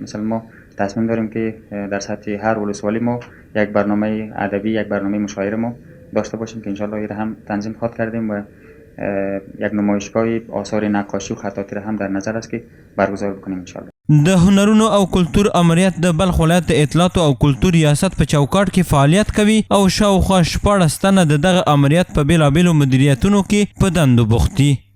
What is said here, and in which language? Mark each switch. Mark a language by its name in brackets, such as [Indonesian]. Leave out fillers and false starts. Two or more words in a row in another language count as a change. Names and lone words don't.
[Persian] مثلا ما تصمیم داریم که در سطح هر ولسوالی ما یک برنامه ادبی، یک برنامه مشاعره ما داشته باشیم که انشالله این هم تنظیم خواهد کردیم و یک نمایشگاه آثار نقاشی و خطاطی را هم در نظر است که برگزار بکنیم انشالله. [Pashto] د هنرونو او کلتور امریت د بلخ ولایت د اطلاعاتو او کلتور ریاست په چوکاټ کې فعالیت کوي او شاوخوا 14 تنه د دغه امریت په بیلابیلو مدیریتونو کې په دندو بوخت دي.